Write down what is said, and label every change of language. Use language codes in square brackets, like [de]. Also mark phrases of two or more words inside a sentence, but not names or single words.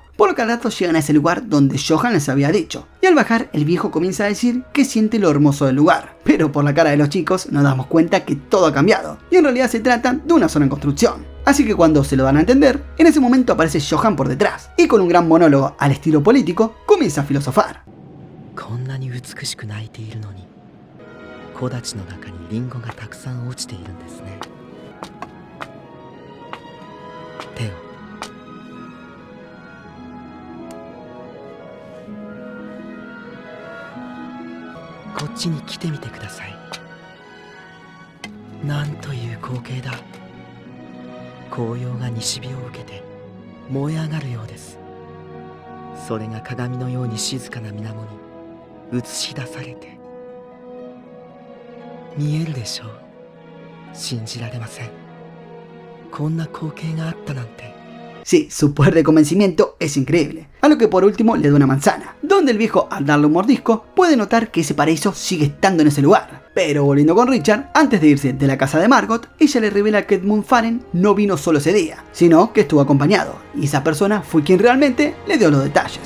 [es] Por lo que al rato llegan a ese lugar donde Johan les había dicho, y al bajar el viejo comienza a decir que siente lo hermoso del lugar, pero por la cara de los chicos nos damos cuenta que todo ha cambiado, y en realidad se trata de una zona en construcción. Así que cuando se lo dan a entender, en ese momento aparece Johan por detrás, y con un gran monólogo al estilo político, comienza a filosofar. [ja] 木立の中にリンゴがたくさん落ちているんですね。手を。こっちに来てみてください。なんという光景だ。紅葉が西日を受けて燃え上がるようです。それが鏡のように静かな水面に映し出されて。見えるでしょう。信じられません。こんな光景があったなんて。 [es] Sí, su poder de convencimiento es increíble, a lo que por último le da una manzana, donde el viejo al darle un mordisco puede notar que ese paraíso sigue estando en ese lugar. Pero volviendo con Richard, antes de irse de la casa de Margot, ella le revela que Edmund Faren no vino solo ese día, sino que estuvo acompañado, y esa persona fue quien realmente le dio los detalles.